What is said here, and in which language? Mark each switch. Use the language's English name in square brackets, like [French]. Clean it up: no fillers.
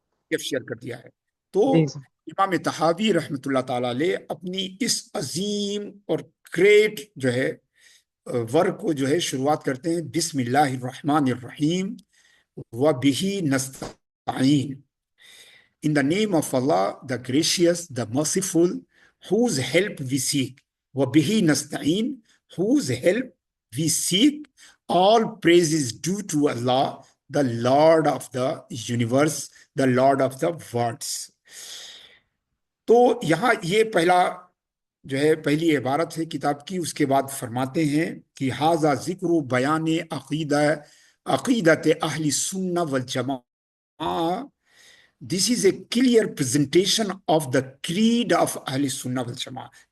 [Urdu] Share کر دیا ہے. تو جی سر. امام طحاوی رحمۃ اللہ تعالی علیہ اپنی اس عظیم اور گریٹ جو ہے ورک کو جو ہے شروعات کرتے ہیں [Arabic] بسم اللہ الرحمن الرحیم و بہی نستعین. [English] In the name of Allah, the gracious, the merciful, whose help we seek. [Arabic] وَبِهِ نَسْتَعِينَ, [English] whose help we seek. All praise is due to Allah, the Lord of the universe, the Lord of the worlds. [Urdu] تو یہاں یہ پہلا جو ہے پہلی عبارت ہے کتاب کی. اس کے بعد فرماتے ہیں کہ [Arabic] حاذا ذکر و بیان عقیدت اہل سنہ والجماعہ. [English] This is a clear presentation of the creed of Ahl Sunnah wal Jamaa.